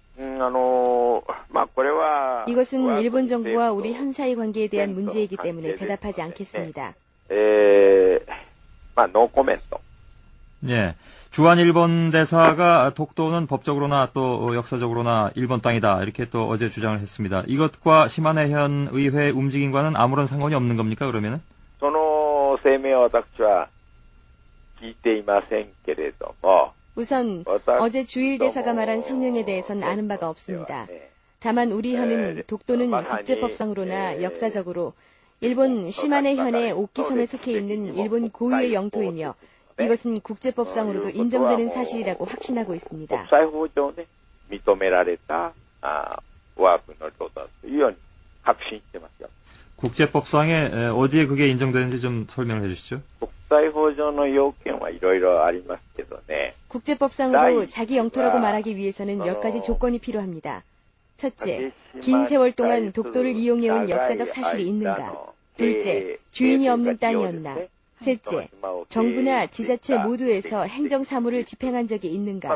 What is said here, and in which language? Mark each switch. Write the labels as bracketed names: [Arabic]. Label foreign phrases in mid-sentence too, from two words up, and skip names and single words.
[Korean] 이것은 일본 정부와 우리 현 사이 관계에 대한 문제이기 때문에 대답하지 않겠습니다. [English] no comment. [Korean] 예. 주한 일본 대사가 독도는 법적으로나 또 역사적으로나 일본 땅이다 이렇게 또 어제 주장을 했습니다. 이것과 시마네현 의회 움직임과는 아무런 상관이 없는 겁니까 그러면은? [Japanese] その声明は私は聞いていませんけれども [Korean] 우선 어제 주일 대사가 말한 성명에 대해서는 아는 바가 없습니다. 다만 우리 현은 독도는 국제법상으로나 역사적으로 일본 시마네현의 오키섬에 속해 있는 일본 고유의 영토이며 이것은 국제법상으로도 인정되는 사실이라고 확신하고 있습니다. [Japanese] 国際法上ね認められた我が国の領土だというように確信してますよ. [Korean] 국제법상에 어디에 그게 인정되는지 좀 설명을 해주시죠. [Japanese] 国際法上の要件はいろいろありますけどね. [Korean] 국제법상으로 자기 영토라고 말하기 위해서는 몇 가지 조건이 필요합니다. 첫째, 긴 세월 동안 독도를 이용해온 역사적 사실이 있는가? 둘째, 주인이 없는 땅이었나? 셋째, 정부나 지자체 모두에서 행정사무를 집행한 적이 있는가?